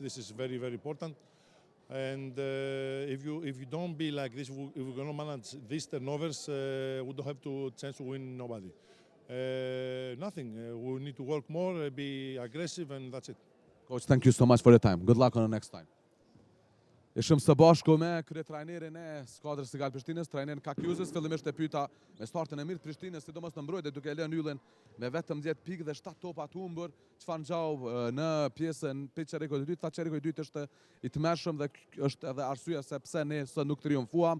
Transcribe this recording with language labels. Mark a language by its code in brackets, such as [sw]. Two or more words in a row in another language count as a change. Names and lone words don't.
[en] This is very, very important. And if you don't be like this, if we're going to manage these turnovers, we don't have to chance to win nobody. Nothing. We need to work more, be aggressive, and that's it. Coach, thank you so much for your time. Good luck on the next time. [sq] Ishim së bashku me kryetrajnerin e skuadrës Sigal Prishtinës, trajnerin Kakjuzës. Fillimisht e pyeta me startin e mirë të Prishtinës, sidomos në mbrojtje duke lënë Yllin me vetëm 10 pikë dhe 7 topa të humbur. Çfarë ngjau në pjesën çerikut të dytë? Tha çeriku i dytë është i tmerrshëm dhe është edhe arsyeja se pse ne sot nuk triumfuam.